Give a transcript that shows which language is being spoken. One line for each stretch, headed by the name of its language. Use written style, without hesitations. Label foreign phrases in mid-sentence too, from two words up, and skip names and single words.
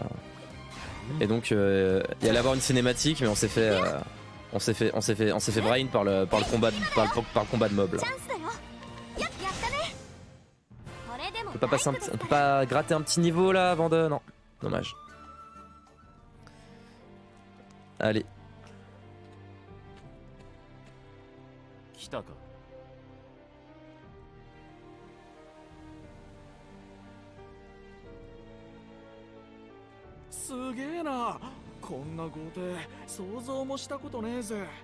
French: Et donc, il y allait avoir une cinématique, mais on s'est fait brain par le combat de mob là. On peut pas gratter un petit niveau là avant de... Non, dommage. Allez.
Japanese: すげえな。こんな豪邸想像もしたことねえぜ。